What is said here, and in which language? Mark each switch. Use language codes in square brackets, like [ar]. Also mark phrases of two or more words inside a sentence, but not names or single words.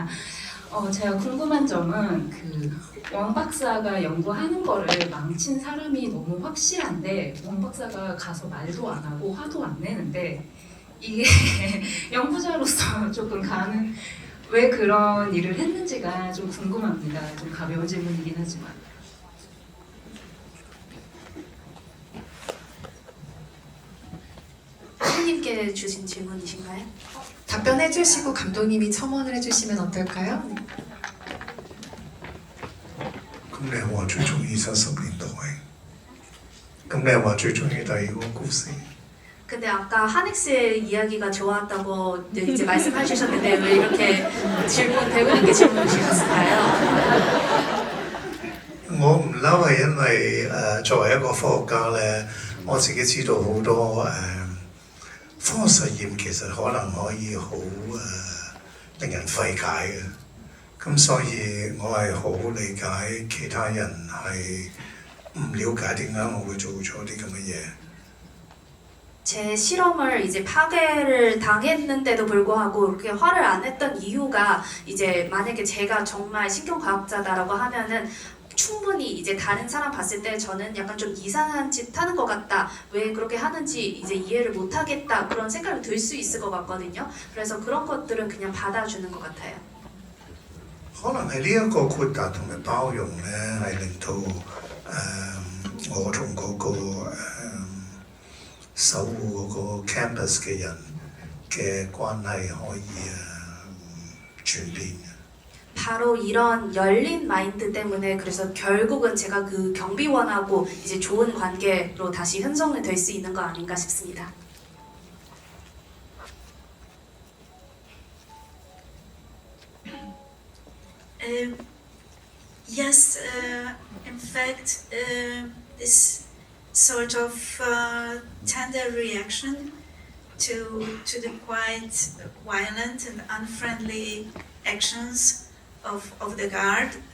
[ko] 제가 궁금한 점은 그 왕 박사가 연구하는 거를 망친 사람이 너무 확실한데 왕 박사가 가서 말도 안 하고 화도 안 내는데 이게 연구자로서 조금 왜 그런 일을 했는지가 좀 궁금합니다. 좀 가벼운 질문이긴 하지만. 선생님께 주신 질문이신가요? 답변해 주시고 감독님이 첨언을 해주시면 어떨까요? [yue] 咁你係話最中意70年代，咁你係話最中意第二個故事？ [ko] 근데 아까 하넥스의 이야기가 좋았다고 이제 말씀해 주셨는데 왜 이렇게 배우님께 질문을 주셨을까요? [yue] 我唔嬲係因為作為一個科學家咧，我自己知道好多科學實驗其實可能可以好令人費解嘅，咁所以我係好理解其他人係唔了解點解我會做咗啲咁嘅嘢。 [ko] 제 실험을 이제 파괴를 당했는데도 불구하고 그렇게 화를 안 냈던 이유가 이제 만약에 제가 정말 신경과학자다라고 하면은 충분히 이제 다른 사람 봤을 때 저는 약간 좀 이상한 짓 하는 것 같다. 왜 그렇게 하는지 이제 이해를 못 하겠다. 그런 생각이 들 수 있을 것 같거든요. 그래서 그런 것들은 그냥 받아주는 것 같아요. [yue] 可能係呢一個豁達同埋包容咧，係令到我同嗰個守護嗰個 campus 嘅人嘅關係可以轉變。 [ko] 바로 이런 열린 마인드 때문에 그래서 결국은 제가 그 경비원하고 이제 좋은 관계로 다시 형성이 될 수 있는 거 아닌가 싶습니다. [en] Yes, in fact, this sort of tender reaction to the quite violent and unfriendly actions of the guard,